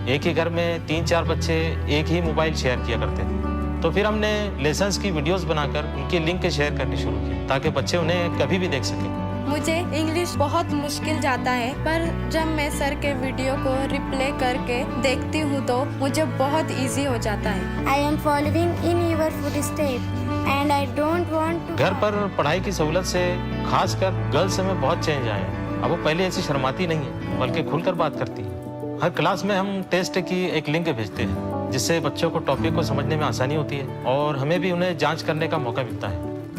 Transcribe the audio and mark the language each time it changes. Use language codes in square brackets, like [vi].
[hi] एक ही घर में 3-4 बच्चे एक ही मोबाइल शेयर किया करते थे। तो फिर हमने लेसन्स की वीडियोस बनाकर उनकी लिंक शेयर करनी शुरू की, ताकि बच्चे उन्हें कभी भी देख सकें। मुझे इंग्लिश बहुत मुश्किल जाता है, पर जब मैं सर के वीडियो को रिप्ले करके देखती हूँ तो मुझे बहुत इजी हो जाता है। [en] I am following in your footsteps and I don't want to। [hi] घर पर पढ़ाई की सहूलत से खासकर गर्ल्स में बहुत चेंज आया है। अब वो पहले ऐसी शर्माती नहीं है, बल्कि खुलकर बात करती है। हर क्लास में हम टेस्ट की एक लिंक भेजते हैं, जिससे बच्चों को टॉपिक को समझने में आसानी होती है और हमें भी उन्हें जाँच करने का मौका मिलता है।